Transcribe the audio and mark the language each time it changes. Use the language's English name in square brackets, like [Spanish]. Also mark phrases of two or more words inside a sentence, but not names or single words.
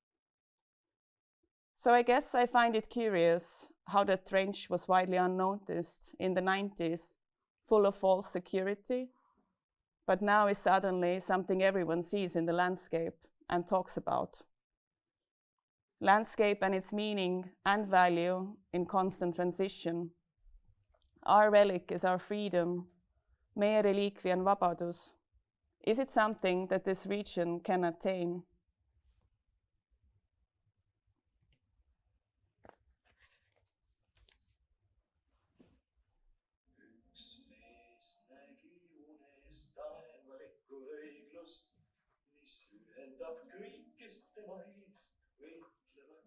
[English] So I guess I find it curious how that trench was widely unnoticed in the 90s, full of false security, but now is suddenly something everyone sees in the landscape and talks about. Landscape and its meaning and value in constant transition. Our relic is our freedom. [Estonian] Meie reliikvi on vabadus. [English] Is it something that this region can attain? [Estonian] Üks mees nägi unes taevalikku õiglust, mis ühendab kõik, kes tema eest võitlevad.